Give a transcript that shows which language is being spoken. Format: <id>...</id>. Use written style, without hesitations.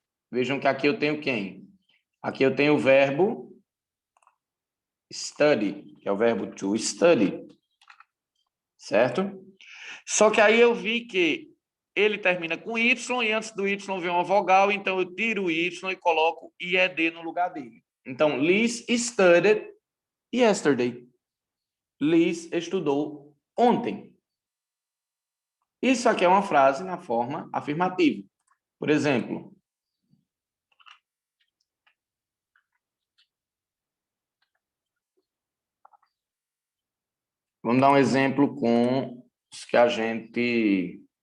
<pt>Vejam que aqui eu tenho quem? Aqui eu tenho o verbo study, que é o verbo to study. Certo? Só que aí eu vi que ele termina com Y e antes do Y vem uma vogal, então eu tiro o Y e coloco IED no lugar dele.</pt> <en>Então, Liz studied yesterday.</en> <pt>Liz estudou ontem. Isso aqui é uma frase na forma afirmativa. Por exemplo, vamos dar um exemplo com os que a gente tem.</pt>